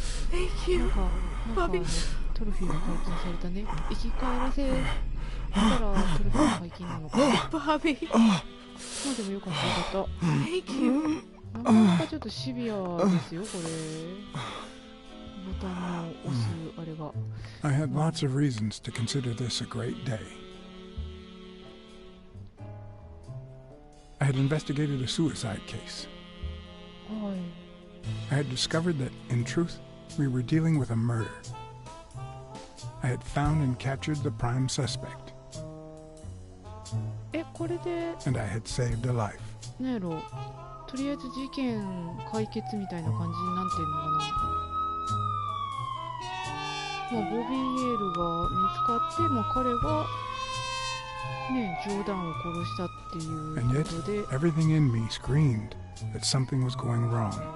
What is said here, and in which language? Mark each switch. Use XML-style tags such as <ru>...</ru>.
<en>Thank you,</en> <ja>なんかトロフィーが解禁されたね。生き返らせたらトロフィーが解禁なのか。</ja> <en>Bobby!</en> <ja>でもよかった。</ja> <en>Thank you!</en> <ja>なかなかちょっとシビアですよ、これ。ボタンを押すあれが。</ja> <en>I had lots of reasons to consider this a great day. I had investigated a suicide case. I had discovered that, in truth, we were dealing with a murder. I had found and captured the prime suspect.</en> <ja>これで</ja> <en>And I had saved a life.</en> <ja>なんやろ、とりあえず事件解決みたいな感じになってんのかな。ボビー・エールが見つかって、彼がね、ジョーダンを殺したっていうことで</ja> <en>everything in me screamed that something was going wrong.</en>